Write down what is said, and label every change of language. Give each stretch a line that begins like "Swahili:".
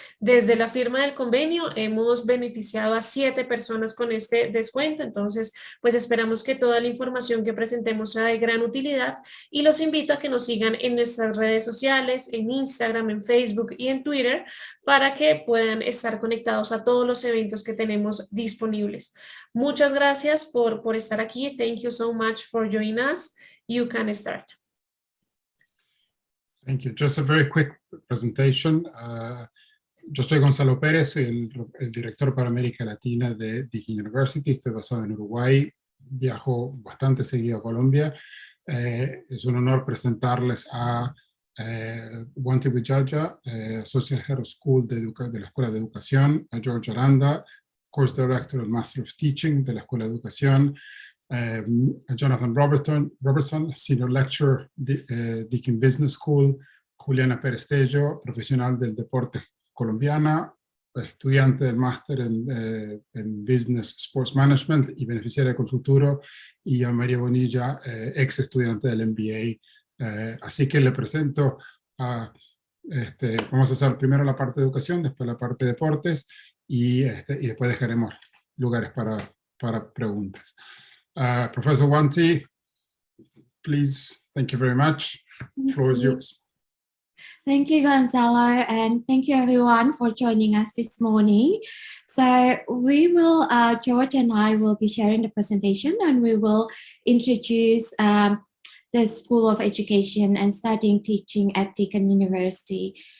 Spanish: Desde la firma del convenio hemos beneficiado a 7 personas con este descuento, entonces pues esperamos que toda la información que presentemos sea de gran utilidad y los invito a que nos sigan en nuestras redes sociales, en Instagram, en Facebook y en Twitter para que puedan estar conectados a todos los eventos que tenemos disponibles. Muchas gracias por estar aquí.
English: Thank you so much for joining us. You can start. Thank you. Just a very quick presentation.
Spanish: Yo soy Gonzalo Pérez, soy el director para América Latina de Deakin University. Estoy basado en Uruguay. Viajo bastante seguido a Colombia. Es un honor presentarles a Wanti Wijaja, Associate Head of School de la Escuela de Educación, a George Aranda, Course Director del Master of Teaching de la Escuela de Educación, a Jonathan Robertson, Senior Lecturer, Deakin Business School, Juliana Pérez Tello, profesional del deporte colombiana, estudiante del máster en Business Sports Management y beneficiaria con futuro, y a María Bonilla, ex estudiante del MBA. Así que le presento a, vamos a hacer primero la parte de educación, después la parte de deportes, y después dejaremos lugares para preguntas.
English: Professor Wanti, please, thank you very much. The floor is yours. Thank you, Gonzalo, and thank you everyone for joining us this morning. So we will, George and I will be sharing the presentation, and we will introduce the School of Education and Studying Teaching at Deakin University.